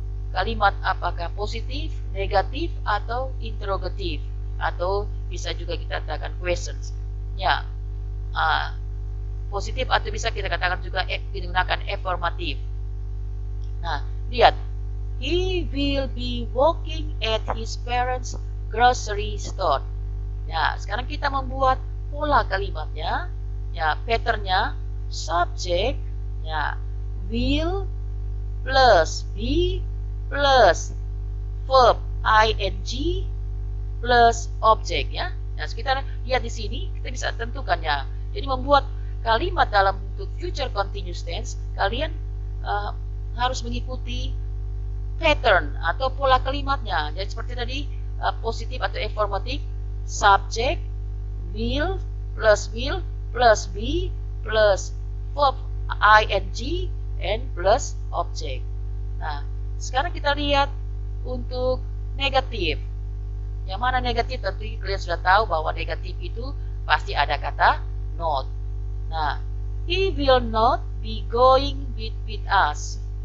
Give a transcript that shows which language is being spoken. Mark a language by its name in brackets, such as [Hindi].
[Indonesian] Kalimat apakah positif, negatif, atau interrogatif, atau bisa juga kita katakan questions. Ya, positif atau bisa kita katakan juga digunakan affirmative. Nah, lihat, [English] he will be working at his parents' grocery store. [Indonesian] Ya, sekarang kita membuat pola kalimatnya. Ya, patternnya subject, ya, will plus be plus verb ing plus objek ya. Nah, kita lihat di sini kita bisa tentukan ya. Jadi membuat kalimat dalam bentuk future continuous tense, kalian harus mengikuti pattern atau pola kalimatnya. Jadi seperti tadi positif atau affirmative, subject will plus be plus verb ing and plus object. Nah, sekarang kita lihat untuk negatif. Yang mana negatif? Tentu kalian sudah tahu bahwa negatif itu pasti ada kata not. Nah, [English] he will not be going with us.